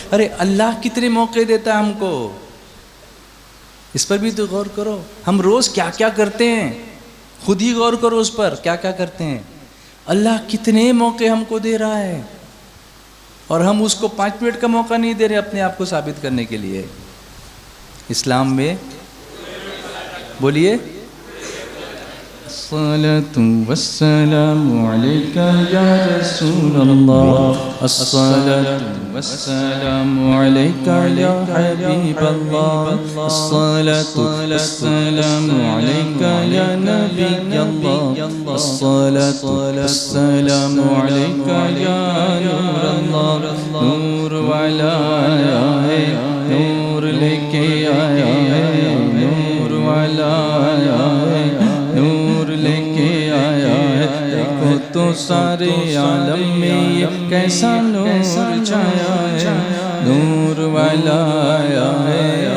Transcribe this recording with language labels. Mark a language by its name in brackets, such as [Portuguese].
[Urdu] ارے اللہ کتنے موقع دیتا ہے ہم کو, اس پر بھی تو غور کرو. ہم روز کیا کیا کرتے ہیں, خود ہی غور کرو اس پر, کیا کیا کرتے ہیں. اللہ کتنے موقع ہم کو دے رہا ہے, اور ہم اس کو 5 منٹ کا موقع نہیں دے رہے اپنے آپ کو ثابت کرنے کے لیے. اسلام میں بولیے [Arabic] الصلاة والسلام عليك يا رسول الله, الصلاة والسلام عليك يا حبيب الله, الصلاة والسلام عليك يا نبي الله, الصلاة والسلام عليك يا نور الله. [Urdu] نور والا آیا ہے, نور لے کے آیا ہے, نور والا آیا ہے, نور لے کے آیا ہے. دیکھو تو سارے عالم میں یہ کیسا نور چھایا ہے, نور والا آیا ہے.